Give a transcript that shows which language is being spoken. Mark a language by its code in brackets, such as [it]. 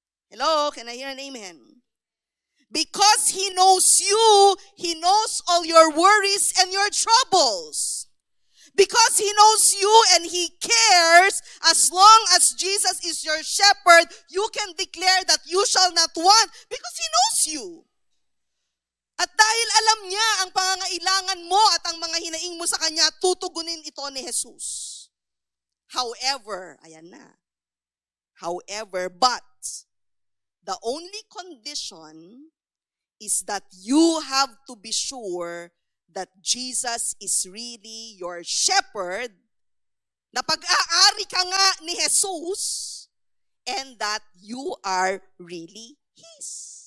[en] Hello, can I hear an amen? Because He knows you, He knows all your worries and your troubles. Because He knows you and He cares, as long as Jesus is your shepherd, you can declare that you shall not want because He knows you. [tl] At dahil alam niya ang pangangailangan mo at ang mga hinaing mo sa Kanya, tutugunin ito ni Jesus. However, ayan na. [en] However, but, the only condition is that you have to be sure that Jesus is really your shepherd, [tl] na pag-aari ka nga ni Jesus, [en] and that you are really His.